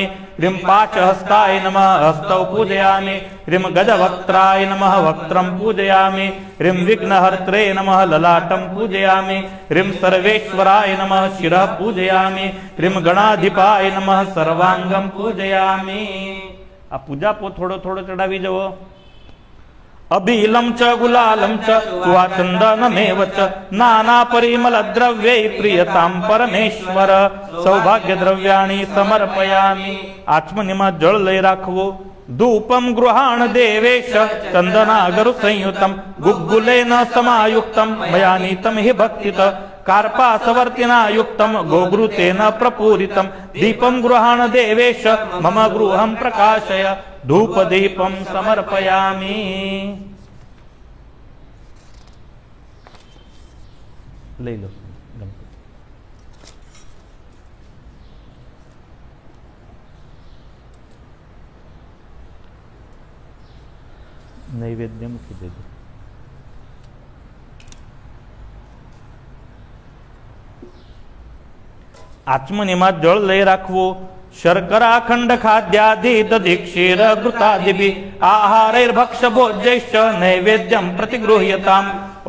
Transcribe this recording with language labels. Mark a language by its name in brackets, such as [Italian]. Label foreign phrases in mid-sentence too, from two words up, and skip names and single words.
[Sanskrit] ह्रीं पाचहस्ताय नमः हस्तौ पूजयामि. ह्रीं गजवक्त्राय नमः वक्त्रं पूजयामि. ह्रीं विघ्नहर्त्रे नमः ललाटं पूजयामि. ह्रीं सर्वेश्वराय नमः शिरः पूजयामि. ह्रीं गणाधिपाय नमः सर्वांगं पूजयामि. [Gujarati] આ પૂજા પો થોડો થોડો ચઢાવી જવો. [Sanskrit] अबीलं च गुलालं च चंदनमेव च नाना परिमल द्रव्ये प्रियतां परमेश्वर. सौभाग्य द्रव्याणि समर्पयामि. [Gujarati] આચમનીમાં જળ લઈ રાખવો. [Sanskrit] धूपं गृहाण देवेश चंदनागरु संयुतं गुग्गुलेन समायुक्तं मया नीतं हि भक्तित. कार्पासवर्तिना युक्तं गोघृतेन प्रपूरितं दीपं गृहाण देवेश मम गृहं प्रकाशय. धूपदीपं समर्पयामि. [Hindi] ले लो नैवेद्य मुखी दे दो. [Gujarati] આચમનીમાં જળ લઈ રાખવો. [Sanskrit] शर्करा खंड खाद्यादि दधीक्षीर घृतादिभिः आहारैर्भक्ष्य भोज्यैश्च नैवेद्यं प्रतिगृह्यताम्.